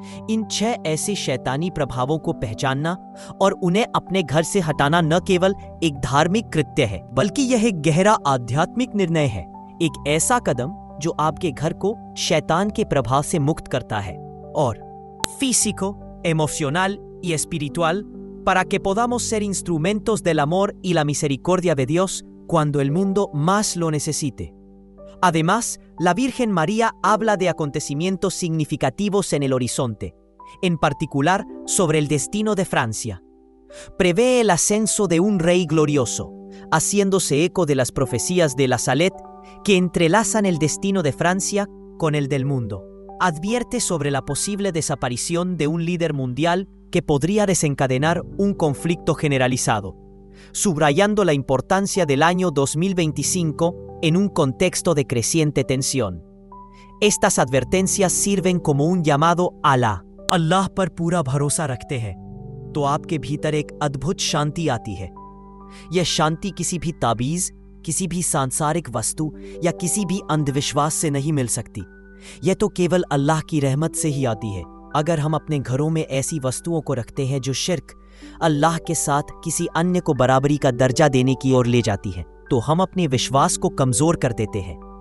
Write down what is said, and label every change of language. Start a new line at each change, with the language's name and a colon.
Hindi: इन 6 ऐसे शैतानी प्रभावों को पहचानना और उन्हें अपने घर से हटाना न केवल एक धार्मिक कृत्य है, बल्कि यह एक गहरा आध्यात्मिक निर्णय है, एक ऐसा कदम जो आपके घर को शैतान के प्रभाव से मुक्त करता है और
Spanish: físico, emocional y espiritual para que podamos ser instrumentos del amor y la misericordia de Dios cuando el mundo más lo necesite. Además, la Virgen María habla de acontecimientos significativos en el horizonte, en particular sobre el destino de Francia. Prevé el ascenso de un rey glorioso, haciéndose eco de las profecías de la Salet que entrelazan el destino de Francia con el del mundo. Advierte sobre la posible desaparición de un líder mundial que podría desencadenar un conflicto generalizado, subrayando la importancia del año 2025 en un contexto de creciente tensión. Estas advertencias sirven como un llamado अल्लाह।
Hindi: अल्लाह पर पूरा भरोसा रखते हैं तो आपके भीतर एक अद्भुत शांति आती है। यह शांति किसी भी ताबीज, किसी भी सांसारिक वस्तु या किसी भी अंधविश्वास से नहीं मिल सकती। यह तो केवल अल्लाह की रहमत से ही आती है। अगर हम अपने घरों में ऐसी वस्तुओं को रखते हैं जो शिर्क, अल्लाह के साथ किसी अन्य को बराबरी का दर्जा देने की ओर ले जाती है, तो हम अपने विश्वास को कमजोर कर देते हैं।